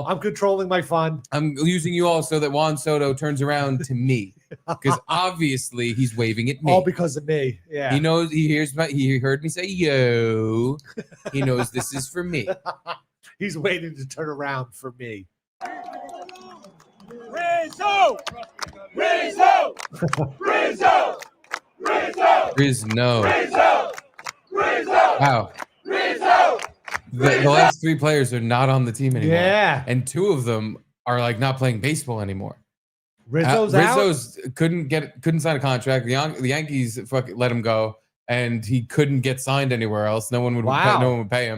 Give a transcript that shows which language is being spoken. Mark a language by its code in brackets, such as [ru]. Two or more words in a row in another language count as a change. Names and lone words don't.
[en] I'm controlling my fun. I'm using you all so that Juan Soto turns around to me. Because obviously he's waving at me. All because of me. Yeah. He knows, he heard me say, yo. He knows this is for me. He's waiting to turn around for me. Rizzo! Rizzo! Rizzo! Rizzo! Rizzo. Rizzo! Rizzo! Wow. Rizzo! The last three players are not on the team anymore. Yeah. And two of them are like not playing baseball anymore. Rizzo's out. Couldn't sign a contract. The Yankees let him go, and he couldn't get signed anywhere else. No one would pay him.